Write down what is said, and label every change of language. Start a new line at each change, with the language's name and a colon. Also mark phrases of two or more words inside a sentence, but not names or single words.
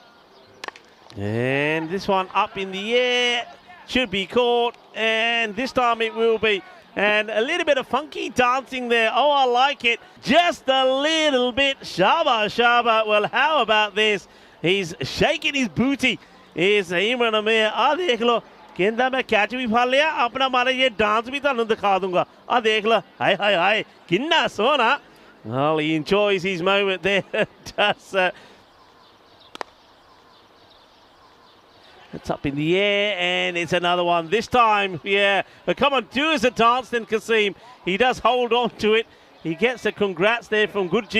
English: And this one up in the air, should be caught, and this time it will be. And a little bit of funky dancing there. Oh, I like it. Just a little bit. Shaba, Shaba. Well, how about this? He's shaking his booty. Is Imran Amir.
Punjabi: ਆਹ, ਦੇਖ ਲੋ. ਕਹਿੰਦਾ ਮੈਂ ਕੈਚ ਭੀ ਫੜ ਲਿਆ. ਆਪਣਾ ਮਾੜਾ ਯੇ ਡਾਂਸ ਭੀ ਤੈਨੂੰ ਦਿਖਾ ਦੂੰਗਾ. ਆਹ, ਦੇਖ ਲੋ. Hi, hi, hi. ਕਿੰਨਾ ਸੋਹਣਾ.
English: Well, he enjoys his moment there. Does it's up in the air, and it's another one. This time, yeah. But come on, do as a dance then, Kasim. He does hold on to it. He gets a congrats there from Gurjeet.